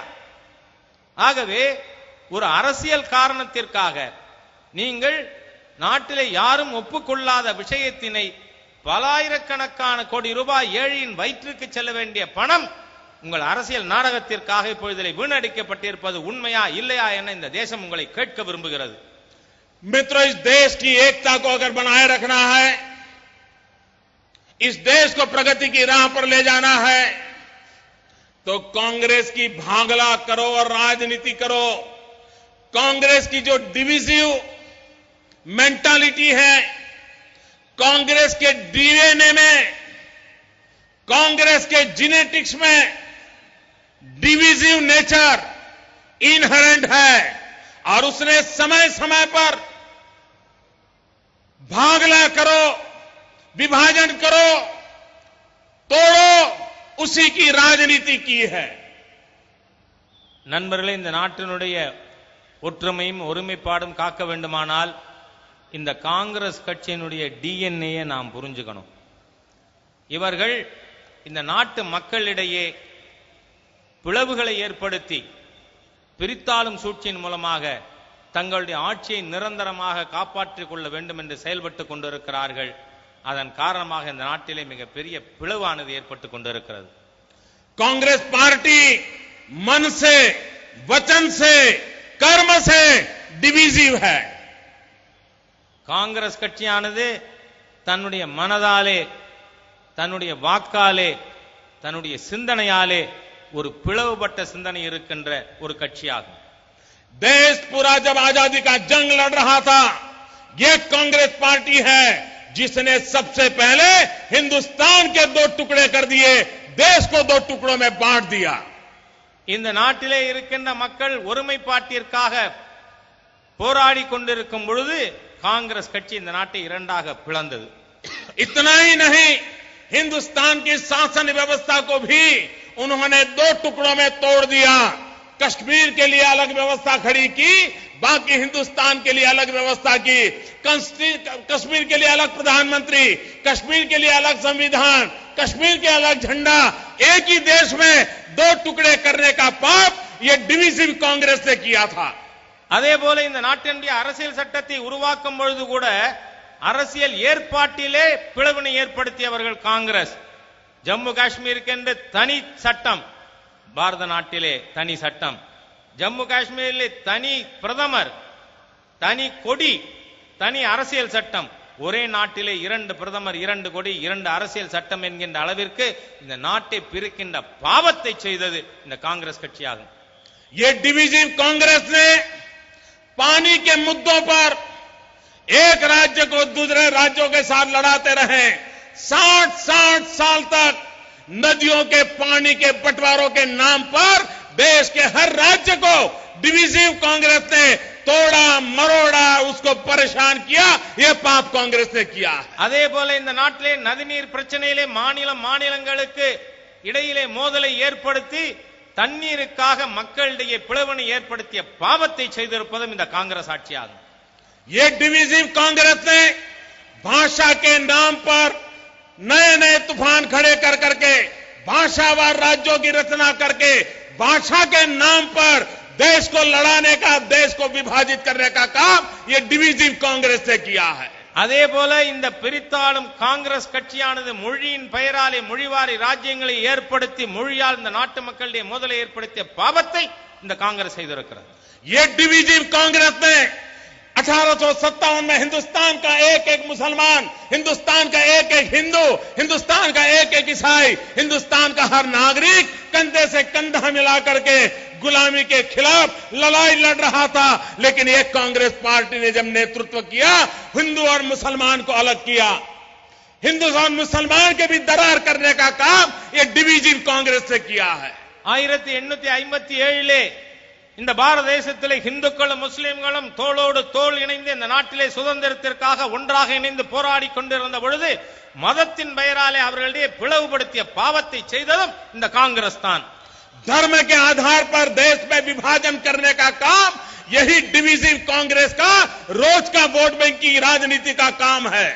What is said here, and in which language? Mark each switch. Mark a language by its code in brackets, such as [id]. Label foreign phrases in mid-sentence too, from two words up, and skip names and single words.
[ta] ஆகவே ஒரு அரசியல் காரணத்திற்காக நீங்கள் நாட்டிலே யாரும் ஒப்புக்கொள்ளாத விஷயத்தினை பலாயிரக்கணக்கான கோடி ரூபாய் ஏழையின் வயிற்றுக்கு செல்ல வேண்டிய பணம் உங்கள் அரசியல் நாடகத்திற்காக இப்பொழுது வீணடிக்கப்பட்டிருப்பது உண்மையா இல்லையா என இந்த தேசம் உங்களை கேட்க விரும்புகிறது. [hi] मित्रों, इस देश की एकता को अगर बनाए रखना है, इस देश को प्रगति की राह पर ले जाना है, तो कांग्रेस की भागला करो और राजनीति करो. कांग्रेस की जो [en] divisive mentality [hi] है, कांग्रेस के डीएनए में, कांग्रेस के जेनेटिक्स में [en] divisive nature inherent [hi] है और उसने समय समय पर भागला करो, विभाजन करो, तोड़ो, उसी की राजनीति की है. [ta] நண்பர்களே, இந்த நாட்டினுடைய ஒற்றுமையும் ஒருமைப்பாடும் காக்க வேண்டுமானால் இந்த காங்கிரஸ் கட்சியினுடைய டிஎன்ஏயை நாம் புரிஞ்சுக்கணும். இவர்கள் இந்த நாட்டு மக்களிடையே பிளவுகளை ஏற்படுத்தி பிரித்தாளும் சூழ்ச்சியின் மூலமாக தங்களுடைய ஆட்சியை நிரந்தரமாக காப்பாற்றிக் கொள்ள வேண்டும் என்று செயல்பட்டுக் கொண்டிருக்கிறார்கள். அதன் காரணமாக இந்த நாட்டிலே மிகப்பெரிய பிளவானது ஏற்பட்டுக் கொண்டிருக்கிறது. [hi] कांग्रेस पार्टी मन से, वचन से, कर्म से डिविजिव है. [ta] காங்கிரஸ் கட்சியானது தன்னுடைய மனதாலே, தன்னுடைய வாக்காலே, தன்னுடைய சிந்தனையாலே ஒரு பிளவுபட்ட சிந்தனை இருக்கின்ற ஒரு கட்சியாகும். [hi] देश पूरा जब आजादी का जंग लड़ रहा था, यह कांग्रेस पार्टी है जिसने सबसे पहले हिंदुस्तान के 2 टुकड़े कर दिए, देश को 2 टुकड़ों में बांट दिया. இந்த நாட்டிலே இருக்கின்ற மக்கள் ஒருமைப்பாட்டிற்காக போராடி கொண்டிருக்கும் பொழுது காங்கிரஸ் கட்சி இந்த நாட்டை 2ஆக பிளந்தது. इतना ही नहीं, हिंदुस्तान की शासन व्यवस्था को भी उन्होंने 2 टुकड़ों में तोड़ दिया. कश्मीर के लिए अलग व्यवस्था खड़ी की, बाकी हिंदुस्तान के लिए अलग व्यवस्था की. कश्मीर के लिए अलग प्रधानमंत्री, कश्मीर के लिए अलग संविधान, कश्मीर के अलग झंडा. एक ही देश में 2 टुकड़े करने का पाप ये डिविजिव कांग्रेस ने किया था. [ta] அதே போல இந்த நாட்டினுடைய அரசியல் சட்டத்தை உருவாக்கும் பொழுது கூட அரசியல் ஏற்பாட்டிலே பிளவினை ஏற்படுத்தியவர்கள் காங்கிரஸ். ஜம்மு காஷ்மீருக்கு என்று தனி சட்டம், பாரத நாட்டிலே தனி சட்டம், ஜம்மு காஷ்மீரிலே தனி பிரதமர், தனி கொடி, தனி அரசியல் சட்டம். ஒரே நாட்டிலே 2 பிரதமர், 2 கொடி, 2 அரசியல் சட்டம் என்கின்ற அளவிற்கு இந்த நாட்டை பிரிக்கின்ற பாவத்தை செய்தது இந்த காங்கிரஸ் கட்சியாகும். [hi] ये डिविजिव कांग्रेस ने पानी के मुद्दों पर एक राज्य को दूसरे राज्यों के साथ लड़ाते रहे. 60 साल तक नदियों के पानी के बंटवारों के नाम पर देश के हर राज्य को डिविजिव कांग्रेस ने तोड़ा मरोड़ा, उसको परेशान किया. यह पाप कांग्रेस ने किया. [ta] அதே போல இந்த நாட்டிலே நதிநீர் பிரச்சனையிலே மாநிலங்களுக்கு இடையிலே மோதலை ஏற்படுத்தி தண்ணீருக்காக மக்களிடையே பிளவினை ஏற்படுத்திய பாவத்தை செய்திருப்பதும் இந்த காங்கிரஸ் ஆட்சியாகும். [hi] ये डिविजिव कांग्रेस ने भाषा के नाम पर नए नए तूफान खड़े कर करके भाषावार राज्यों की रचना करके भाषा के नाम पर देश को लड़ाने का, देश को विभाजित करने का काम ये डिविजिव कांग्रेस ने किया है. [ta] அதே போல இந்த பிரித்தாளும் காங்கிரஸ் கட்சியானது மொழியின் பெயராலே மொழிவாரி ராஜ்யங்களை ஏற்படுத்தி மொழியால் இந்த நாட்டு மக்களுடைய மோதலை ஏற்படுத்திய பாவத்தை இந்த காங்கிரஸ் செய்திருக்கிறது. [hi] ये डिविजिव कांग्रेस ने 1857 में हिंदुस्तान का एक एक मुसलमान, हिंदुस्तान का एक एक हिंदू, हिंदुस्तान का एक एक ईसाई, हिंदुस्तान का हर नागरिक कंधे से कंधा मिला करके गुलामी के खिलाफ लड़ाई लड़ रहा था. लेकिन एक कांग्रेस पार्टी ने जब नेतृत्व किया, हिंदू और मुसलमान को अलग किया, हिंदू और मुसलमान के भी दरार करने का काम ये डिविजिव कांग्रेस ने किया है. [ta] 1857 இந்த பாரத தேசத்திலே இந்துக்களும் முஸ்லிம்களும் தோளோடு தோள் இணைந்து இந்த நாட்டிலே சுதந்திரத்திற்காக ஒன்றாக இணைந்து போராடி கொண்டிருந்த பொழுது மதத்தின் பெயராலே அவர்களிடையே பிளவுபடுத்திய பாவத்தை செய்ததும் இந்த காங்கிரஸ் தான். [hi] धर्म के आधार पर देश में विभाजन करने का काम यही डिविजिव कांग्रेस का रोज का [en] vote bank [hi] की राजनीति का काम है.